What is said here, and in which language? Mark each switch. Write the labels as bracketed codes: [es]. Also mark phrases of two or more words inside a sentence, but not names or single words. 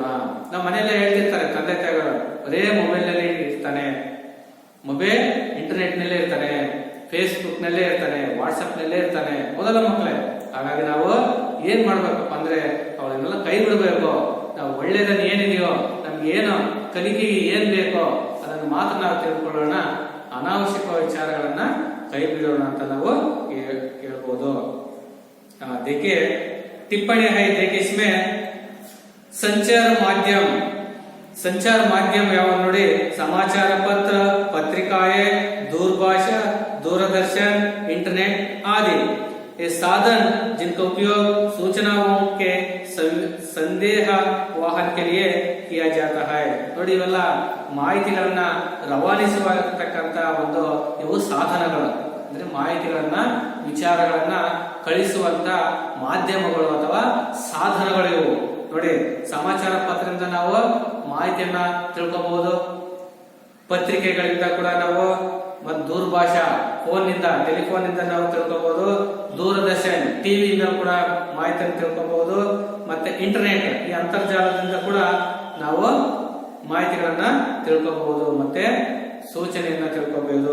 [kn] ನಮ್ಮ ಮನೆಯಲ್ಲ ಹೇಳ್ತಿರ್ತಾರೆ ತಂದೆ ತಾಯಿಗಳು, ಬರೇ ಮೊಬೈಲ್ ನಲ್ಲಿ ಇರ್ತಾನೆ, [en] mobile internet [kn] ನಲ್ಲೇ ಇರ್ತಾನೆ, ಫೇಸ್ಬುಕ್ ನಲ್ಲೇ ಇರ್ತಾನೆ, ವಾಟ್ಸ್ಆಪ್ ನಲ್ಲೇ ಇರ್ತಾನೆ, ಹೌದಲ್ಲ ಮಕ್ಕಳೇ? ಹಾಗಾಗಿ ನಾವು ಏನ್ ಮಾಡ್ಬೇಕಪ್ಪ ಅಂದ್ರೆ ಅವಳನ್ನೆಲ್ಲ ಕೈ ಬಿಡಬೇಕು. ನಾವು ಒಳ್ಳೇದನ್ನ ಏನಿದೆಯೋ, ನಮ್ಗೆ ಏನು ಕಲಿಕೆಗೆ ಏನ್ ಬೇಕೋ ಅದನ್ನು ಮಾತ್ರ ನಾವು ತಿಳ್ಕೊಳ್ಳೋಣ, ಅನಾವಶ್ಯಕ ವಿಚಾರಗಳನ್ನ ಕೈ ಬಿಡೋಣ ಅಂತ ನಾವು ಹೇಳ್ಬೋದು. [hi] देखिए टिप्पणी है, देखिए इसमें संचार माध्यम [kn] ಯಾವ ನೋಡಿ, [hi] समाचार पत्र, पत्रिकाएं, दूरभाषा, दूरदर्शन, इंटरनेट आदि ये साधन जिनका उपयोग सूचनाओं के संदेह वाहन के लिए किया जाता है. [kn] ನೋಡಿ, ಇವೆಲ್ಲ ಮಾಹಿತಿಗಳನ್ನ ರವಾನಿಸುವಂತಕ್ಕಂತ ಒಂದು ಇವು ಸಾಧನಗಳು. ಅಂದ್ರೆ ಮಾಹಿತಿಗಳನ್ನ, ವಿಚಾರಗಳನ್ನ ಕಳಿಸುವಂತ ಮಾಧ್ಯಮಗಳು ಅಥವಾ ಸಾಧನಗಳು ಇವು. ನೋಡಿ, ಸಮಾಚಾರ ಪತ್ರದಿಂದ ನಾವು ಮಾಹಿತಿಯನ್ನ ತಿಳ್ಕೋಬಹುದು, ಪತ್ರಿಕೆಗಳಿಂದ ಕೂಡ ನಾವು, ಮತ್ತು ದೂರಭಾಷಾ ಫೋನ್ ನಿಂದ, ಟೆಲಿಫೋನ್ ನಿಂದ ನಾವು ತಿಳ್ಕೋಬಹುದು, ದೂರದರ್ಶನ್ ಟಿವಿಯಿಂದ ಕೂಡ ಮಾಹಿತಿಯನ್ನು ತಿಳ್ಕೋಬಹುದು, ಮತ್ತೆ ಇಂಟರ್ನೆಟ್ ಈ ಅಂತರ್ಜಾಲದಿಂದ ಕೂಡ ನಾವು ಮಾಹಿತಿಗಳನ್ನ ತಿಳ್ಕೋಬಹುದು, ಮತ್ತೆ ಸೂಚನೆಯನ್ನ ತಿಳ್ಕೋಬಹುದು.